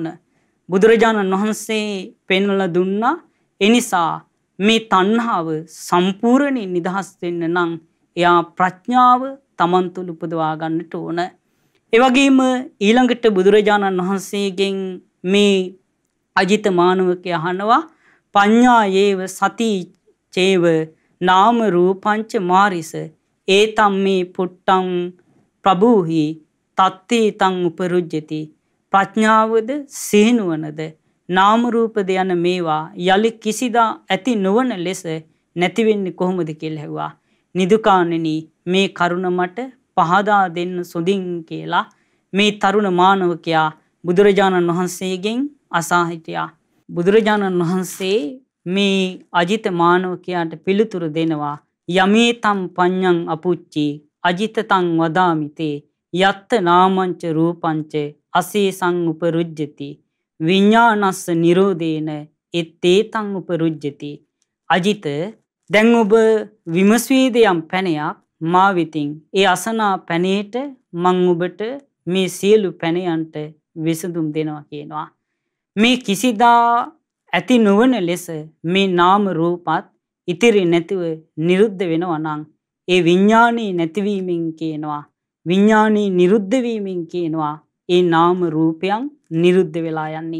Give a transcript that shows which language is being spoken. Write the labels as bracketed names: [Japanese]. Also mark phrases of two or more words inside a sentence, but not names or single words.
[Sinhala] බුදුරජාණන් වහන්සේ පෙන්වලා දුන්නා. එනිසා මේ තණ්හාව සම්පූර්ණයෙන් නිදහස් වෙන්න නම් එයා ප්‍රඥාව තමන් තුළ උපදවා ගන්නට ඕන. ඒ වගේම ඊළඟට බුදුරජාණන් වහන්සේගෙන් මේ අජිත මානවකයා අහනවා [Pali] පඤ්ඤා යේව සති චේව නාම රූපංච මාරිස ඒතම් මේ පුට්ටං ප්‍රභූහි තත්තේ තං උපරුජ්ජති. [Sinhala] ප්‍රඥාවද සිහිනුවනද නාම රූපද යන මේවා යලි කිසිදා ඇති නොවන ලෙස නැති වෙන්නේ කොහොමද කියලා ඇහුවා. නිදුකාණෙනි මේ කරුණ මට පහදා දෙන්න සොඳින් කියලා මේ තරුණ මානවකයා බුදුරජාණන් වහන්සේගෙන් අසා හිටියා. බුදුරජාණන් වහන්සේ මේ අජිත මානවකයාට පිළිතුරු දෙනවා [Pali] යමේතම් පඤ්ඤං අපුච්චි අජිතතං වදාමිතේ යත්ත නාමංච රූපංච අසේසං උපරුජ්ජති විඤ්ඤාණස්ස නිරෝධේන එත්තේතං උපරුජ්ජති. [Sinhala] අජිත දැන් ඔබ විමසුවේද යම් පැනයක් මා වෙතින් ඒ අසනා පැනේට මං ඔබට මේ සියලු පැනයන්ට විසඳුම් දෙනවා කියනවා. මේ කිසිදා ඇති නොවන ලෙස මේ නාම රූපත් ඉතිරි නැතිව නිරුද්ධ වෙනවා නම් ඒ විඥානී නැතිවීමෙන් කියනවා විඥානී නිරුද්ධ වීමෙන් කියනවා ඒ නාම රූපයන් නිරුද්ධ වෙලා යන්නේ.